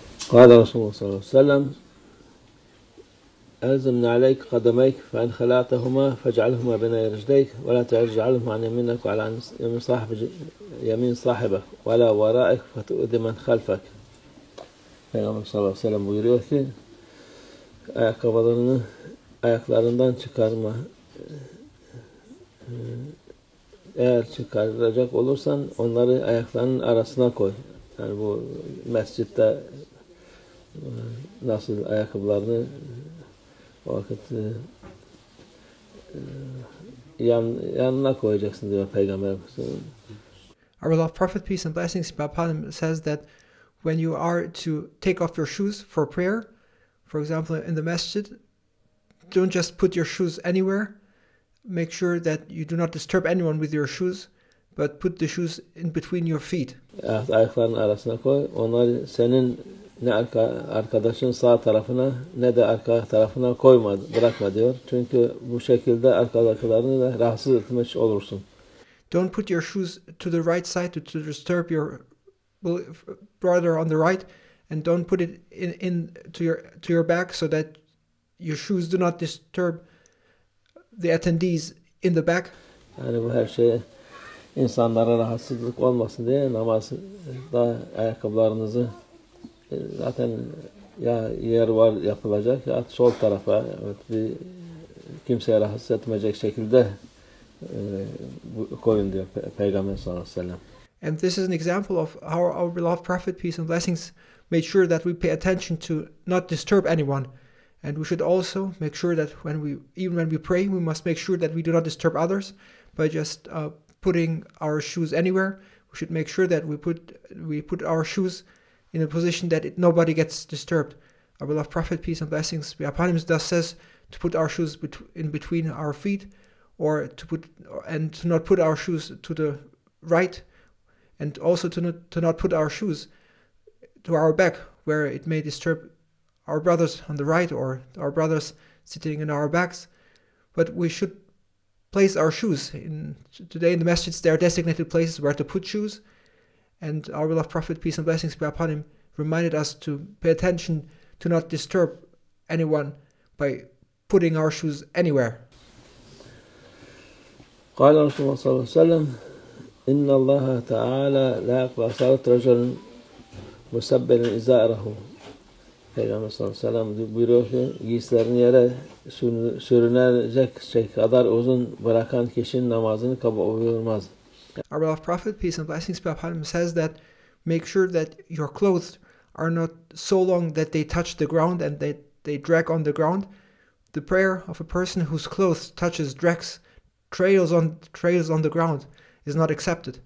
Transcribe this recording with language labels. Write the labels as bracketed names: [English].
[Arabic] قال رسول الله صلى الله عليه وسلم: ألزم عليك قدميك، فإن خلعتهما فاجعلهما بين رجليك، ولا تجعلهما عن يمينك وعلى عن يمين صاحبك، ولا ورائك فتؤذي من خلفك. [Turkish] Peygamber sallallahu aleyhi ve sellem buyuruyor ki, ayakkabılarını ayaklarından çıkarma. Eğer çıkaracak olursan onları ayaklarının arasına koy. Yani bu mescitte nasıl ayakkabılarını o vakit yanına koyacaksın diyor Peygamber. [English] Our beloved Prophet, peace and blessings be upon him, says that when you are to take off your shoes for prayer, for example in the masjid, don't just put your shoes anywhere. Make sure that you do not disturb anyone with your shoes, but put the shoes in between your feet. [Turkish] Evet, ayaklarının arasına koy. Onları senin ne arkadaşın sağ tarafına ne de arka tarafına koyma, bırakma diyor. Çünkü bu şekilde arkadaşlarını da rahatsız etmiş olursun. [English] Don't put your shoes to the right side to disturb your brother on the right, and don't put it in to your back so that your shoes do not disturb the attendees in the back. [Turkish] Yani bu her şey insanlara rahatsızlık olmasın diye namazda ayakkabılarınızı zaten ya yer var yapılacak ya sol tarafa bir kimseye rahatsız etmeyecek şekilde koyun diyor Peygamber sallallahu aleyhi ve sellem. [English] And this is an example of how our beloved Prophet, peace and blessings, made sure that we pay attention to not disturb anyone. And we should also make sure that even when we pray, we must make sure that we do not disturb others by just putting our shoes anywhere. We should make sure that we put our shoes in a position that nobody gets disturbed. Our beloved Prophet, peace and blessings be upon him, thus says to put our shoes in between our feet, or to not put our shoes to the right, and also to not put our shoes to our back, where it may disturb our brothers on the right or our brothers sitting in our backs. But we should place our shoes today in the masjids. There are designated places where to put shoes, and our beloved Prophet, peace and blessings be upon him, reminded us to pay attention to not disturb anyone by putting our shoes anywhere. [Arabic] قال رسول الله صلى الله عليه وسلم: إن الله تعالى لا يقبل صلاة رجل مسبل إزاره. [Turkish] Peygamber sallallahu aleyhi ve sellem buyuruyor ki, giysilerini yere sürünecek kadar uzun bırakan kişinin namazını kabul buyurmaz. [English] Our beloved Prophet, peace and blessings be upon him, says that make sure that your clothes are not so long that they touch the ground and they drag on the ground. The prayer of a person whose clothes touches, drags, trails on the ground is not accepted.